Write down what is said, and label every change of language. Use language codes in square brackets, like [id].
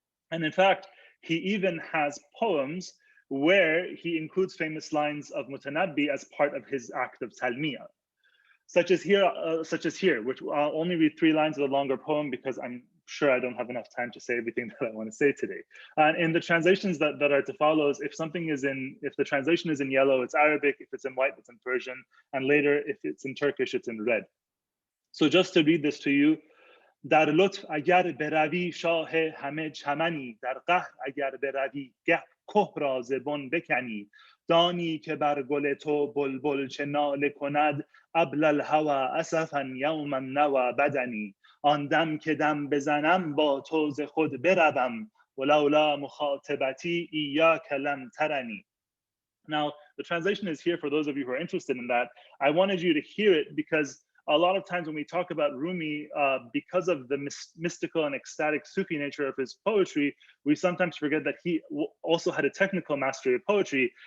[en] And in fact, he even has poems where he includes famous lines of Mutanabbi as part of his act of talmiyah, such as here, which I'll only read 3 lines of the longer poem because I'm sure I don't have enough time to say everything that I want to say today. And in the translations that are to follow, if the translation is in yellow, it's Arabic; if it's in white, it's in Persian, and later, if it's in Turkish, it's in red. So just to read this to you. [fa] در لطف اگر بروی شاه همه چمنی در قهر اگر بروی گه که را زبان بکنی دانی که بر گل تو بلبل چه ناله کند [ar] ابل الهوى اسفا یوما نوى بدنی [fa] آن دم که دم بزنم با تو ز خود بروم [ar] ولولا مخاطبتی ایاک لم ترنی. [en] Now, the translation is here for those of you who are interested in that. I wanted you to hear it because a lot of times when we talk about Rumi, because of the mystical and ecstatic Sufi nature of his poetry, we sometimes forget that he also had a technical mastery of poetry.